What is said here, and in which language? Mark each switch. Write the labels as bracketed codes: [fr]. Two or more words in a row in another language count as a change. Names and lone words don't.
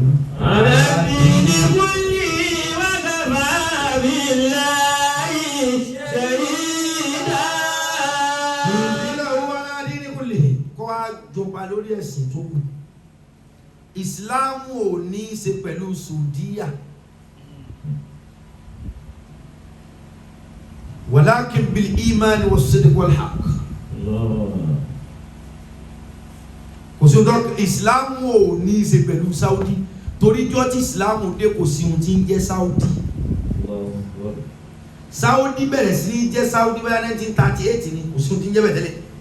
[yo] àbẹ̀bí wọ́n ní wákàtí [ar] بالله شهيدا. [yo] ìdílé owó aládé ní kò lè kọ́ wá jọba lórí ẹ̀sìn tó kù. ìsìláàmù ò ní í ṣe pẹ̀lú sùdíyà. [ar] ولكن بالإيمان والصدق والحق. [yo] kò sí ọdọ ìsìláàmù ò ní í ṣe pẹ̀lú Saudi torí jọ́ tí ìsìláàmù dé kò sí ohun tí ń jẹ́ Saudi. Saudi bẹ̀rẹ̀ sí ní jẹ́ Saudi bẹ́ẹ̀ 1938 ni kò sí ohun tí ń jẹ́ bẹ̀ tẹ́lẹ̀.